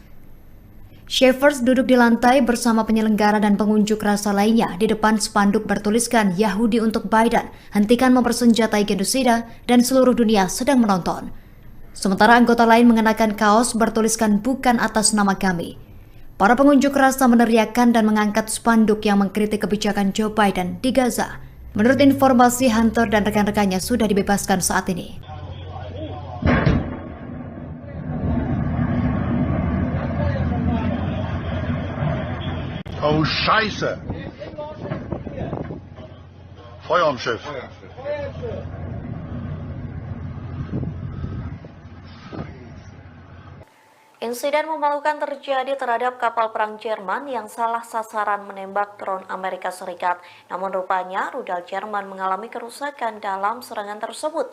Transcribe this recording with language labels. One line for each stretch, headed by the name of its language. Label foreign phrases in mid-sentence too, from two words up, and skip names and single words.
Indonesian: Schaeffer duduk di lantai bersama penyelenggara dan pengunjuk rasa lainnya di depan spanduk bertuliskan Yahudi untuk Biden, hentikan mempersenjatai genosida dan seluruh dunia sedang menonton. Sementara anggota lain mengenakan kaos bertuliskan bukan atas nama kami. Para pengunjuk rasa meneriakkan dan mengangkat spanduk yang mengkritik kebijakan Joe Biden di Gaza. Menurut informasi, Hunter dan rekan-rekannya sudah dibebaskan saat ini.
German: Oh Scheiße! Feuer am Schiff.
Indonesian: Insiden memalukan terjadi terhadap kapal perang Jerman yang salah sasaran menembak drone Amerika Serikat. Namun rupanya rudal Jerman mengalami kerusakan dalam serangan tersebut.